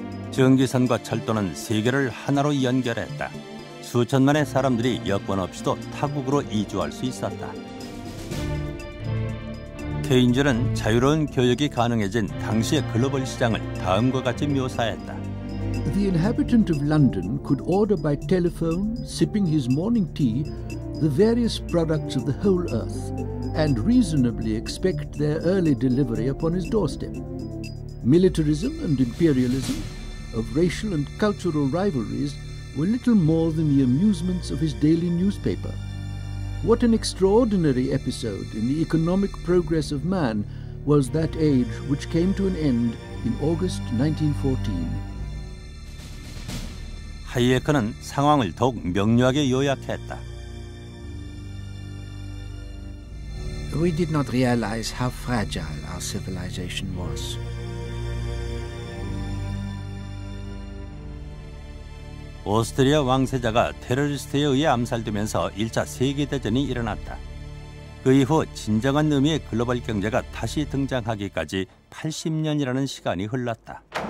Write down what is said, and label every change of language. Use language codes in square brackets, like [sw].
[ko] 전기선과 철도는 세계를 하나로 연결했다. 수천만의 사람들이 여권 없이도 타국으로 이주할 수 있었다. 케인즈는 자유로운 교역이 가능해진 당시의 글로벌 시장을 다음과 같이 묘사했다. [en] The inhabitant of London could order by telephone, sipping his morning tea, the various products of the whole earth, and reasonably expect their early delivery upon his doorstep. Militarism and imperialism, of racial and cultural rivalries, were little more than the amusements of his daily newspaper. What an extraordinary episode in the economic progress of man was that age which came to an end in August 1914. [ko] 하이에크는 상황을 더욱 명료하게 요약했다. [en] We did not realize how fragile our civilization was. [ko] 오스트리아 왕세자가 테러리스트에 의해 암살되면서 1차 세계대전이 일어났다. 그 이후 진정한 의미의 글로벌 경제가 다시 등장하기까지 80년이라는 시간이 흘렀다.